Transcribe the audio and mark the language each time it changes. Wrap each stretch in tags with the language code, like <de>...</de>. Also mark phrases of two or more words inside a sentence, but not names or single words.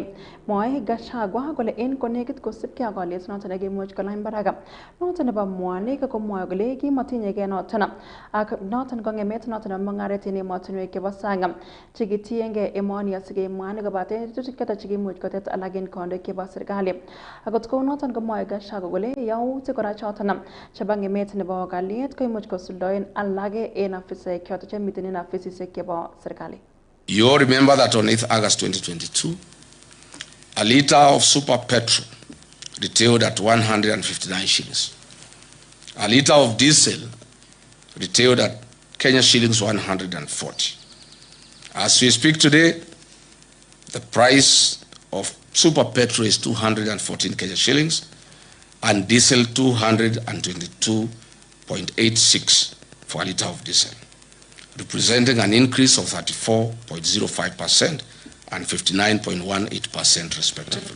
<kln>Mwoe Gachagua kole en konekit kosibkei ak olyet noton nekimuch kolany barak noton nebo mwanik komwoe kole kimatinyegei noton ak noton ko ngemet noton nebo mung'aret en emotinwek chebo sang chekitiengei emoni asikemwaani kobaten tetutik choton chekimuch kotet alak en kandoik chebo serikali. Akot kou noton komwoe Gachagua kole yautik kora choton chebo ngemet nebo kalyet koimuch kosuldaen alak en afisaek choton chemiten en afisisiek chebo serikali.</kln> <en>You all remember that on 8th August 2022, a litre of super petrol retailed at 159 shillings. A litre of diesel retailed at Kenya shillings 140. As we speak today, the price of super petrol is 214 Kenya shillings and diesel 222.86 for a litre of diesel, representing an increase of 34.05% and 59.18% respectively.</en>